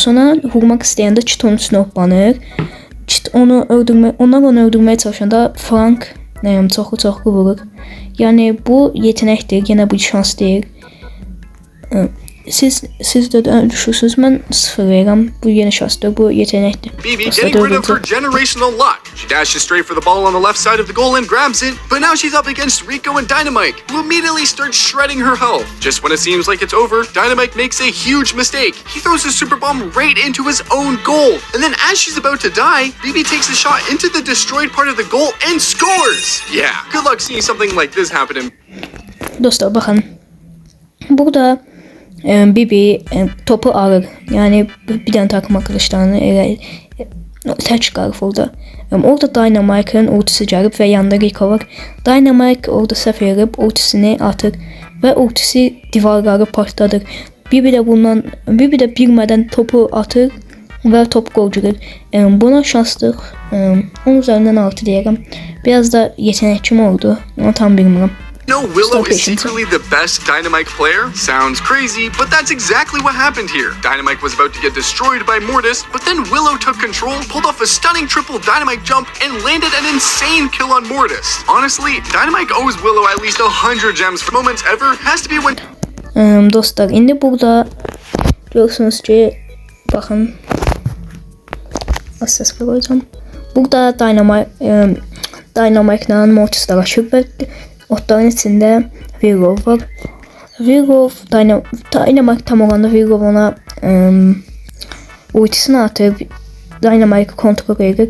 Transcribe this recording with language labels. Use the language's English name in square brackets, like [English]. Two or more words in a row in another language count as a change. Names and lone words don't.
[Azerbaijani] Sonra vurmaq istəyəndə Kit onun üstünə hoppanır. Kit onu öldürməyə çalışanda Frank çoxlu vurur. Yəni bu yetenəkdir, yenə bu şans deyil. Siz də düşürsünüz, mən 0 verirəm. Bu yeni şansdır, bu yetenəkdir. [English] BB getting rid of her generational luck. She dashes straight for the ball on the left side of the goal and grabs it, but now she's up against Rico and Dynamite, who immediately start shredding her health. Just when it seems like it's over, Dynamite makes a huge mistake. He throws his super bomb right into his own goal, and then as she's about to die, BB takes a shot into the destroyed part of the goal and scores! Yeah, good luck seeing something like this happen. [Azerbaijani] Dostlar, baxın. Burada BB topu alır. Yəni bir dənə takım arkadaşlarını tək çıxarıb orada. Orada Dynamite'ın ultisi gəlib və yanında Rico var. Dynamite orada səhv edib ultisini atır və ultisi divarları partladır. BB də bilmədən topu atır və top gol girir. Buna şanslıq 10 üzərindən 6 deyirəm. Biraz da yetenek kimi oldu. Onu tam bilmirəm. [English] No, Willow is secretly the best Dynamite player? Sounds crazy, but that's exactly what happened here. Dynamite was about to get destroyed by Mortis, but then Willow took control, pulled off a stunning triple Dynamite jump, and landed an insane kill on Mortis. Honestly, Dynamite owes Willow at least 100 gems for moments ever. Has to be when... [Azerbaijani] Dostlar, indi burada görürsünüz ki, baxın, az səs qoyacağım. Burada Dynamite ilə Mortis dalaşıb və otların içində Virgo var. Virgo, Dynamite tam olanda Virgo ona ultisini atıb Dynamite'ı kontrol edir.